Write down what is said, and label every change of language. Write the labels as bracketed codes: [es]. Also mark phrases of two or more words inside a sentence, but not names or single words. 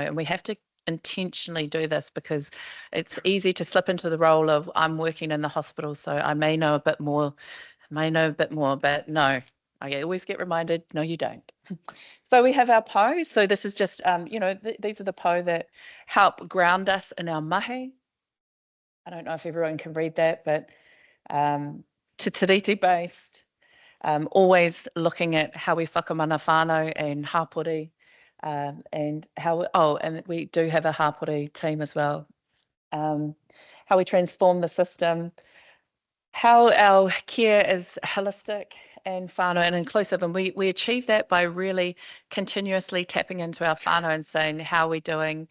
[en] And we have to intentionally do this because it's easy to slip into the role of I'm working in the hospital, so I may know a bit more, but no, I always get reminded, no, you don't. So we have our po. So this is just, these are the po that help ground us in our mahi. I don't know if everyone can read that, but Te Tiriti based, always looking at how we [mi] whakamana whānau [en] and hapori, and and we do have a hapori team as well. How we transform the system, how our care is holistic and whānau and inclusive, and we achieve that by really continuously tapping into our whānau and saying, how are we doing?